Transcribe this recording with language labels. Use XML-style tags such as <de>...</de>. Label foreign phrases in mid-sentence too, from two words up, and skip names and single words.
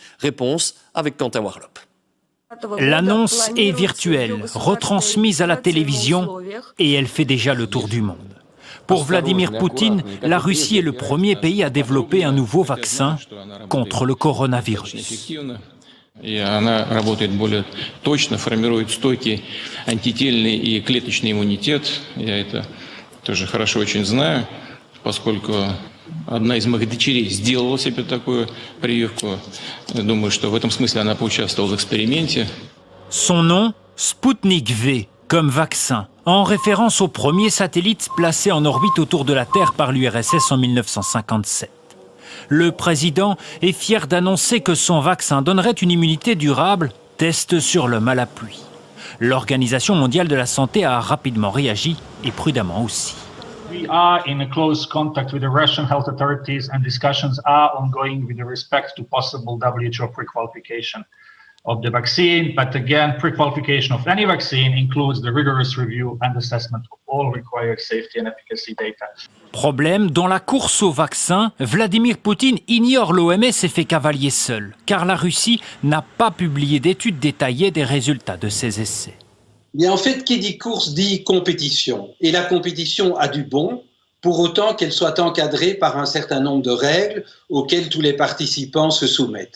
<fr>Réponse avec Quentin Warlop. L'annonce est virtuelle, retransmise à la télévision et elle fait déjà le tour du monde. Pour Vladimir Poutine, la Russie est le premier pays à développer un nouveau vaccin contre le coronavirus.</fr> <ru>И она работает более точно, формирует стойкий антительный и клеточный иммунитет. Я это тоже хорошо очень знаю, поскольку одна из моих дочерей сделала себе такую прививку. Думаю, что в этом смысле она поучаствовала в эксперименте.</ru> <fr>Son nom, Sputnik V, comme vaccin, en référence au premier satellite placé en orbite autour de la Terre par l'URSS en 1957. Le président est fier d'annoncer que son vaccin donnerait une immunité durable, test sur l'homme à l'appui. L'Organisation mondiale de la santé a rapidement réagi et prudemment aussi.</fr> <en>We are in a close contact with the Russian health authorities and discussions are ongoing with respect to possible WHO pre-qualification of the vaccine. But again, pre-qualification of any vaccine includes the rigorous review and assessment of all required safety and efficacy data.</en> <fr>Problème, dans la course au vaccin, Vladimir Poutine ignore l'OMS et fait cavalier seul, car la Russie n'a pas publié d'études détaillées des résultats de ses essais. Mais en fait, qui dit course dit compétition. Et la compétition a du bon, pour autant qu'elle soit encadrée par un certain nombre de règles auxquelles tous les participants se soumettent.</fr>